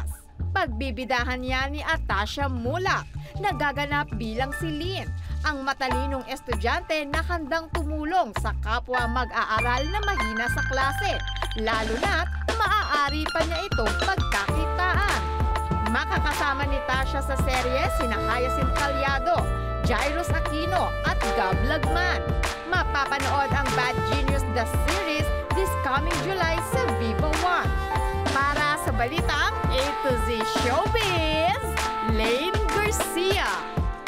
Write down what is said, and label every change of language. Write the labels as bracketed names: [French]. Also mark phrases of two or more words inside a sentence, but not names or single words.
[Filipino] Pagbibidahan niya ni Atasha Mulak na gaganap bilang si Lynn, ang matalinong estudyante na handang tumulong sa kapwa mag-aaral na mahina sa klase, lalo na't maaari pa niya itong pagkakitaan. Makakasama ni Tasha sa serye sina Hyacinth Calyado, Jairus Aquino at Gab Lagman. Mapapanood ang Bad Genius The Series [English] this coming July [Filipino] sa Viva One. Para sa balitang A to Z Showbiz, Lane Garcia.